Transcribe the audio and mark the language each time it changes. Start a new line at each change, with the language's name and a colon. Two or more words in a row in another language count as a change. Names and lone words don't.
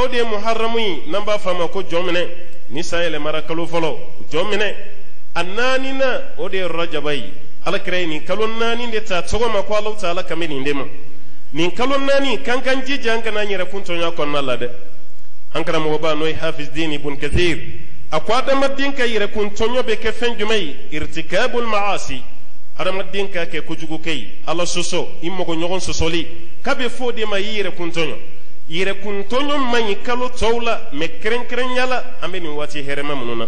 Bambara: de ye muharramu ye n'an b'a fɔ a ma ko jɔnminɛ ni san yɛlɛmara kalo fɔlɔ jɔnminɛ a naaninan o de ye rajaba ye ala kira ye nin kalo 4 de ta tɔgɔ ma ko ala taala kan bɛ nin de ma nin kalo 4 kan kan jija an kana yɛrɛ kun tɔɲɔ kɔnɔna la dɛ an karamɔgɔba n'o ye hafiz din ibn kathir a ko adamaden ka yɛrɛ kun tɔɲɔ bɛ kɛ fɛn jumɛn ye
Arabic: ارتكاب المعاصي
Bambara: adamaden ka kɛ kojugu kɛ ye ala sɔsɔ i mɔgɔ ɲɔgɔn sɔsɔli k'a bɛ fɔ o de ma i yɛrɛ kun tɔɲɔ yɛrɛ kun tɔɲɔ man ɲi kalo tɔw la mɛ kɛrɛnkɛrɛnyala an bɛ nin waati hɛrɛma minnu na